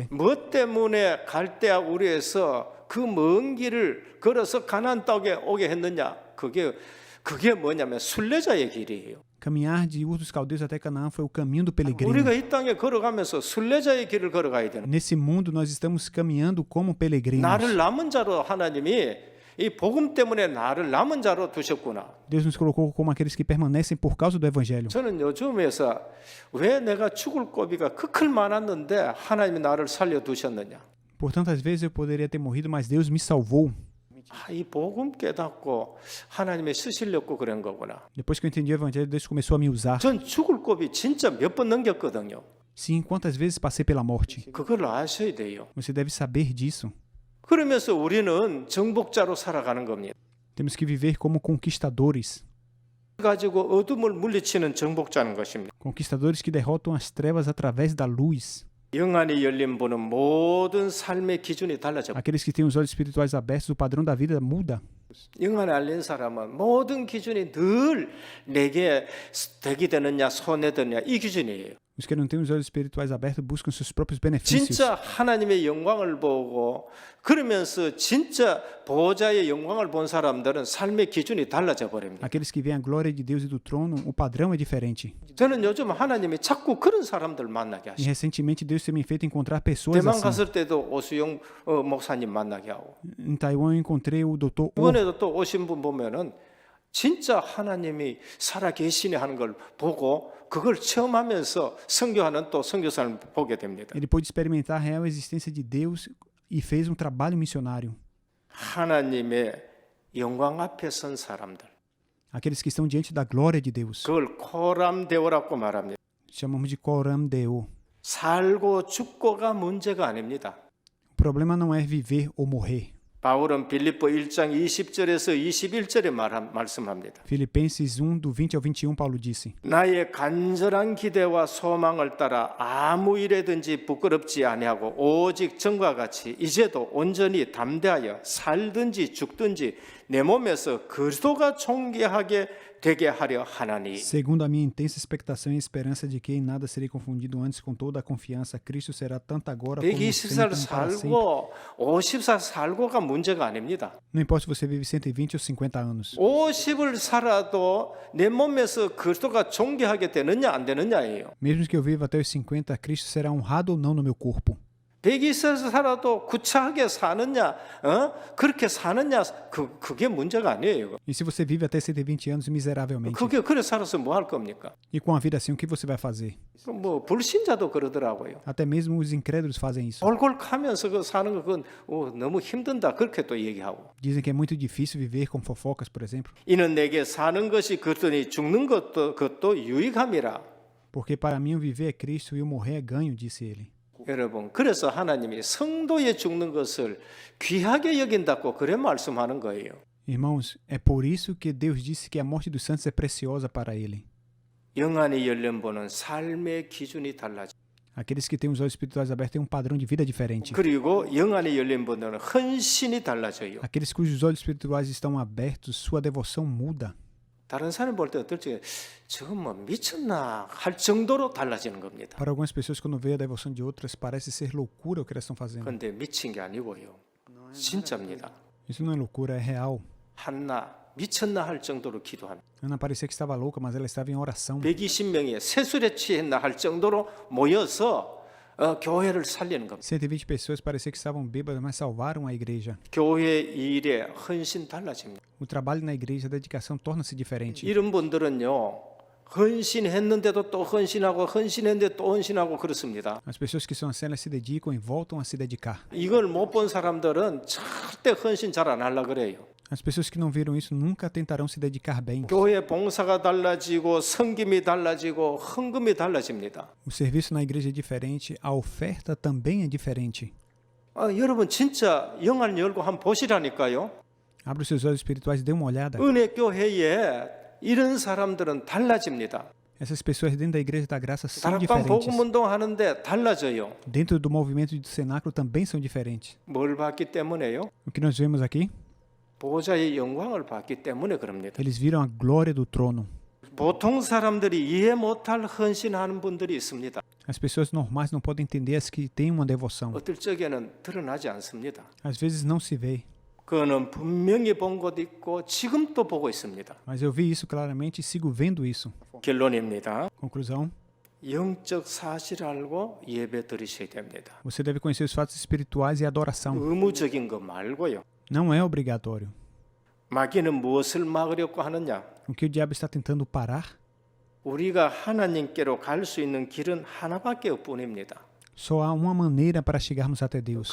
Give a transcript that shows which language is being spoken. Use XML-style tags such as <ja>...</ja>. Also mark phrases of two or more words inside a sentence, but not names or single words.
<ko>뭐 때문에 갈대아 우리에서 그 먼 길을 걸어서 가나안 땅에 오게 했느냐? 그게 뭐냐면 순례자의 길이에요.</ko> <pt>Caminhar de Ur dos Caldeus até Canaã foi o caminho do peregrino.</pt> <ko>우리가 이 땅에 걸어가면서 순례자의 길을 걸어가야 되는.</ko> <pt>Nesse mundo nós estamos caminhando como peregrinos.</pt> <ko>나를 남은 자로 하나님이 이 복음 때문에 나를 남은 자로 두셨구나.</ko> <pt>Deus nos colocou como aqueles que permanecem por causa do evangelho.</pt> <ko>저는 요즘에서 왜 내가 죽을 고비가 그클 많았는데 하나님이 나를 살려 두셨느냐?</ko> <pt>Por tantas vezes eu poderia ter morrido, mas Deus me salvou.</pt> <ko>이 복음 깨닫고 하나님의 쓰시려고 그런 거구나.</ko> <pt>Depois que eu entendi o evangelho, Deus começou a me usar.</pt> <ko>전 죽을 고비 진짜 몇 번 넘겼거든요.</ko> <pt>Sim, quantas vezes passei pela morte.</pt> <ko>그걸 아셔야 돼요.</ko> <pt>Você deve saber disso.</pt> <ko>그러면서 우리는 정복자로 살아가는 겁니다.</ko> <pt>Temos que viver como conquistadores.</pt> <ko>가지고 어둠을 물리치는 정복자는 것입니다.</ko> <pt>Conquistadores que derrotam as trevas através da luz.</pt> <ko>영안이 열린 분은 모든 삶의 기준이 달라져.</ko> <pt>Aqueles que têm os olhos espirituais abertos, o padrão da vida muda.</pt> <ko>영안이 알린 사람은 모든 기준이 늘 내게 덕이 되느냐 손해되느냐 이 기준이에요.</ko> <pt>Os que não têm os olhos espirituais abertos buscam seus próprios benefícios.</pt> <ko>진짜 하나님의 영광을 보고 그러면서 진짜 보좌의 영광을 본 사람들은 삶의 기준이 달라져 버립니다.</ko> <pt>Aqueles que veem a glória de Deus e do trono, o padrão é diferente.</pt> <ko>저는 요즘 하나님이 자꾸 그런 사람들 만나게</ko> <pt>E</pt> <ko>하시고</ko> <pt>recentemente Deus tem me feito encontrar pessoas</pt> <ko>대만</ko> <pt>assim.</pt> <ko>갔을 때도 오수영 목사님 만나게 하고</ko> <pt>Em Taiwan eu encontrei o Dr. Oh.</pt> <ko>이번에도 또 오신 분 보면은 진짜 하나님이 살아계시네 하는 걸 보고 그걸 체험하면서 선교하는 또 선교사를 보게 됩니다.</ko> <pt>Ele pôde experimentar a real existência de Deus e fez um trabalho missionário.</pt> <ko>하나님의 영광 앞에 선 사람들,</ko> <pt>Aqueles que estão diante da glória de Deus.</pt> <ko>그걸 코람데오라고 말합니다.</ko> <pt>Chamamos de</pt> <la>Coram Deo.</la> <ko>살고 죽고가 문제가 아닙니다.</ko> <pt>O problema não é viver ou morrer.</pt> <ko>바울은 빌립보 1장 20절에서 21절에 말씀합니다.</ko> <pt>Filipenses 1, do 20 ao 21, Paulo disse:</pt> <ko>나의 간절한 기대와 소망을 따라 아무 일에든지 부끄럽지 아니하고 오직 전과 같이 이제도 온전히 담대하여 살든지 죽든지 내 몸에서 그리스도가 존귀하게 되게 하려 하나니.</ko> <pt>Segundo a minha intensa expectação e esperança de que em nada serei confundido antes com toda a confiança, Cristo será tanto agora como</pt> <ko>120살</ko> <pt>sempre, para sempre.</pt> <ko>살고 50살 살고가 문제가 아닙니다.</ko> <pt>Não importa se você vive 120 ou 50 anos.</pt> <ko>50을 살아도 내 몸에서 그리스도가 존귀하게 되느냐 안 되느냐예요.</ko> <pt>Mesmo que eu viva até os 50, Cristo será honrado ou não no meu corpo.</pt> <ko>120살 살아도 구차하게 사느냐, 그렇게 사느냐, 그게 문제가 아니에요.</ko> <pt>E se você vive até 120 anos miseravelmente?</pt> <ko>그래 살아서 뭐 할 겁니까?</ko> <pt>E com a vida assim, o que você vai fazer?</pt> <ko>뭐 불신자도 그러더라고요.</ko> <pt>Até mesmo os incrédulos fazem isso.</pt> <ko>골골하면서 그 사는 거 그건 너무 힘든다 그렇게 또 얘기하고.</ko> <pt>Dizem que é muito difícil viver com fofocas, por exemplo.</pt> <ko>이는 내게 사는 것이 그렇더니 죽는 그것도 유익함이라.</ko> <pt>Porque para mim o viver é Cristo e o morrer é ganho, disse ele.</pt> <ko>여러분, 그래서 하나님이 성도의 죽는 것을 귀하게 여긴다고 그래 말씀하는 거예요.</ko> <pt>Irmãos, é por isso que Deus disse que a morte dos santos é preciosa para ele.</pt> <ko>영안이 열린 분은 삶의 기준이 달라져.</ko> <pt>Aqueles que têm os olhos espirituais abertos têm um padrão de vida diferente.</pt> <ko>그리고 영안이 열린 분들은 헌신이 달라져요.</ko> <pt>Aqueles cujos olhos espirituais estão abertos, sua devoção muda.</pt> <ko>다른 사람 볼 때 어떨지 저거 뭐 미쳤나 할 정도로 달라지는 겁니다.</ko> <pt>Para algumas pessoas, quando vê a devoção de outras, parece ser loucura o que elas estão fazendo.</pt> <ko>그런데 미친 게 아니고요. 진짜입니다.</ko> <pt>Isso não é loucura, é real.</pt> <ko>한나 미쳤나 할 정도로 기도합니다.</ko> <pt>Ana parecia que estava louca, mas ela estava em oração.</pt> <ko>120명이 세술에 취했나 할 정도로 모여서 교회를 살리는 겁니다.</ko> <pt>120 pessoas parecia que estavam bêbadas, mas salvaram a igreja.</pt> <ko>교회 일에 헌신 달라집니다.</ko> <pt>O trabalho na igreja, a dedicação torna-se diferente.</pt> <ko>이런 분들은요. 헌신했는데도 또 헌신하고 헌신했는데 또 헌신하고 그렇습니다.</ko> <pt>As pessoas que são assim, elas se dedicam e voltam a se dedicar.</pt> <ko>이걸 못 본 사람들은 절대 헌신 잘 안 하려고 그래요.</ko> <pt>As pessoas que não viram isso nunca tentarão se dedicar bem.</pt> <ko>교회 봉사가 달라지고 섬김이 달라지고 헌금이 달라집니다.</ko> <pt>O serviço na igreja é diferente, a oferta também é diferente.</pt> <ko>여러분 진짜 영안 열고 한번 보시라니까요.</ko> <pt>Abra os seus olhos espirituais e dê uma olhada.</pt> <ko>은혜 교회에 이런 사람들은 달라집니다.</ko> <pt>Essas pessoas dentro da igreja da graça são</pt> <ko>다락방</ko> <pt>diferentes.</pt> <ko>복음 운동하는데 달라져요.</ko> <pt>Dentro do movimento do cenáculo também são diferentes.</pt> <ko>뭘 봤기 때문에요?</ko> <pt>O que nós vemos aqui?</pt> <ko>보호자의 영광을 봤기 때문에 그럽니다.</ko> <pt>Eles viram a glória do trono.</pt> <ko>보통 사람들이 이해 못할 헌신하는 분들이 있습니다.</ko> <pt>As pessoas normais não podem entender as que têm uma devoção.</pt> <ko>어떨 적에는 드러나지 않습니다.</ko> <pt>Às vezes não se vê.</pt> <ko>그거는 분명히 본 것도 있고 지금도 보고 있습니다.</ko> <pt>Mas eu vi isso claramente e sigo vendo isso.</pt> <ko>결론입니다.</ko> <pt>Conclusão.</pt> <ko>영적 사실 알고 예배 드리셔야 됩니다.</ko> <pt>Você deve conhecer os fatos espirituais e a adoração.</pt> <ko>의무적인 거 말고요.</ko> <pt>Não é obrigatório.</pt> <ko>마귀는 무엇을 막으려고 하느냐?</ko> <pt>O que o diabo está tentando parar?</pt> <ko>우리가 하나님께로 갈 수 있는 길은 하나밖에 없뿐입니다.</ko> <pt>Só há uma maneira para chegarmos até Deus.</pt>